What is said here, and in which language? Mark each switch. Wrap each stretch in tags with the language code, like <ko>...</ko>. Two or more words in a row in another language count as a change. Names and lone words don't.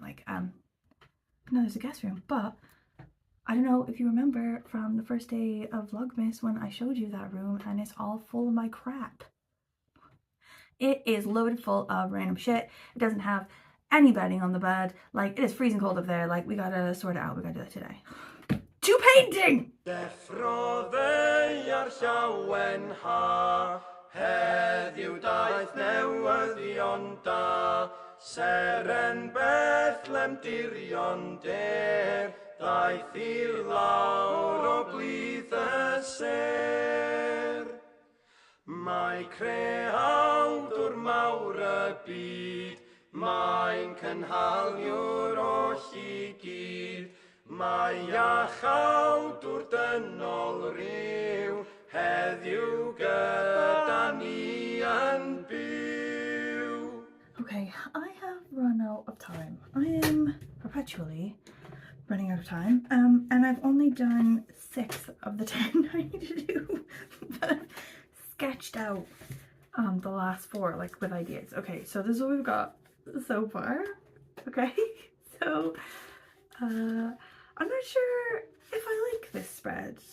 <en>Like no, there's a guest room, but I don't know if you remember from the first day of Vlogmas when I showed you that room, and it's all full of my crap. It is loaded full of random shit. It doesn't have any bedding on the bed. Like, it is freezing cold up there. Like, we gotta sort it out. We gotta do that today. To painting!</en> <cy>Heddiw daeth newyddion da, seren Bethlem dirion der, daeth i'r lawr o blith y ser. Mae creawdwr mawr y byd, mae'n cynhaliwr oll I gyd, mae iachawdwr dynol ryw, heddiw gyda ni yn byw.</cy> <en>Okay, I have run out of time. I am perpetually running out of time, and I've only done 6 of the 10 I need to do, but I've sketched out the last 4 like with ideas. Okay, so this is what we've got so far. Okay, so I'm not sure if I like this spread.</en>